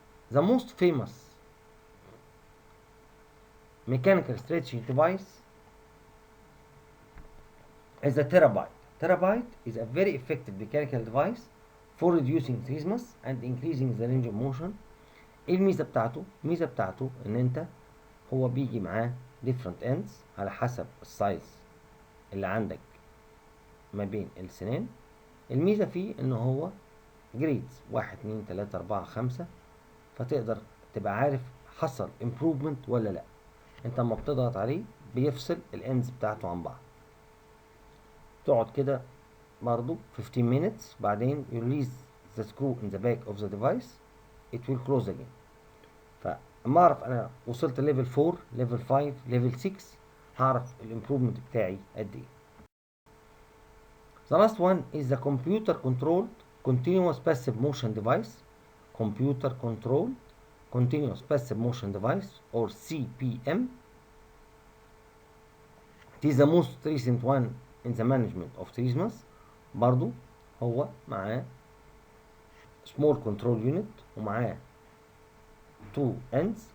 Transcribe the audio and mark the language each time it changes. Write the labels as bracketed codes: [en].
[en] The most famous mechanical stretching device is the TheraBite. TheraBite is a very effective mechanical device for reducing trismus and increasing the range of motion. [ar] ايه الميزة بتاعته؟ الميزة بتاعته ان انت هو بيجي معاه different ends على حسب السايز اللي عندك ما بين السنان. الميزة فيه ان هو جريدز 1 2 3 4 5، فتقدر تبقى عارف حصل improvement ولا لا. انت لما بتضغط عليه بيفصل الاندز بتاعته عن بعض. [en] تقعد كده برضو 15 minutes، بعدين you release the screw in the back of the device, it will close again. [ar] فاما اعرف انا وصلت ليفل 4 ليفل 5 ليفل 6 هعرف الامبروفمنت بتاعي قد ايه. [en] The last one is the computer controlled continuous passive motion device. Computer controlled continuous passive motion device or CPM. It is the most recent one in the management of trismus. برضو هو معاه small control unit ومعاه two ends